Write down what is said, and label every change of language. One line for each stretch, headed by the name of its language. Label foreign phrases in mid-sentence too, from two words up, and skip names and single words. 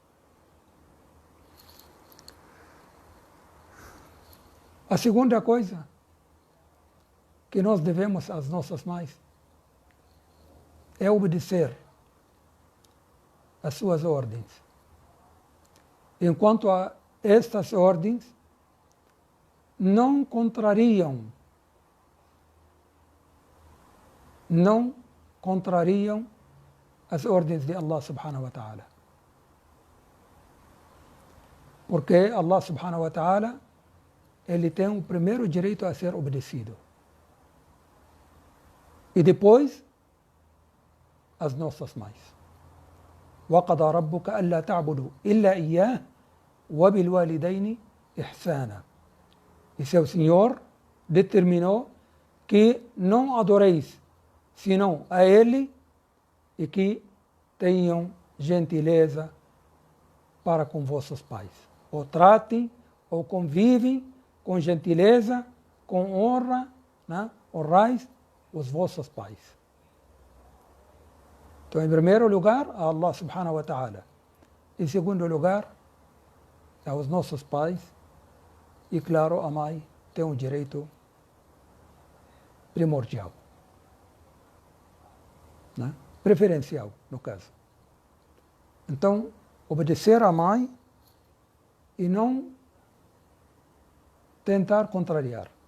Portuguese: A segunda coisa que nós devemos às nossas mães é obedecer às suas ordens. Enquanto estas ordens não contrariam as ordens de Allah
Arabic: سبحانه وتعالى.
Portuguese: Porque Allah
Arabic: سبحانه وتعالى,
Portuguese: ele tem o primeiro direito a ser obedecido. E depois, as nossas mães.
Arabic: وَقَضَى رَبُّكَ أَلَّا تَعْبُدُوا إِلَّا إِيَّاهُ وَبِالْوَالِدَيْنِ إِحْسَانًا.
Portuguese: E seu Senhor determinou que não adoreis senão a Ele e que tenham gentileza para com vossos pais. Ou tratem, ou convivem com gentileza, com honra, né? Honrais os vossos pais. Então, em primeiro lugar, a Allah
Arabic: سبحانه وتعالى.
Portuguese: Em segundo lugar, aos nossos pais. E, claro, a mãe tem um direito primordial. Né? Preferencial, no caso. Então, obedecer à mãe e não tentar contrariar.